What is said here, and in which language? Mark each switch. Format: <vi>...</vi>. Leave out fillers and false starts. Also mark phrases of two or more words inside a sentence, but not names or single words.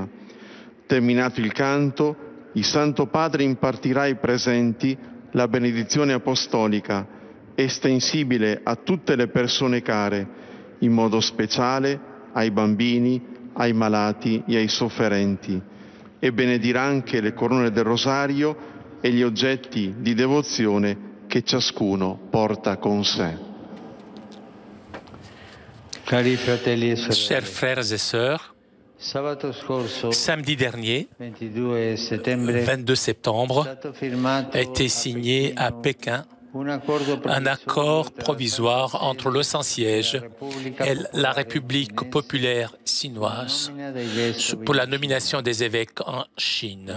<it>Terminato il canto, il Santo Padre impartirà ai presenti la benedizione apostolica, estensibile a tutte le persone care, in modo speciale ai bambini, ai malati e ai sofferenti, e benedirà anche le corone del rosario e gli oggetti di devozione che ciascuno porta con sé.</it> <fr>Chers frères et sœurs, samedi dernier, 22 septembre, a été signé à Pékin un accord provisoire entre le Saint-Siège et la République populaire chinoise pour la nomination des évêques en Chine.</fr>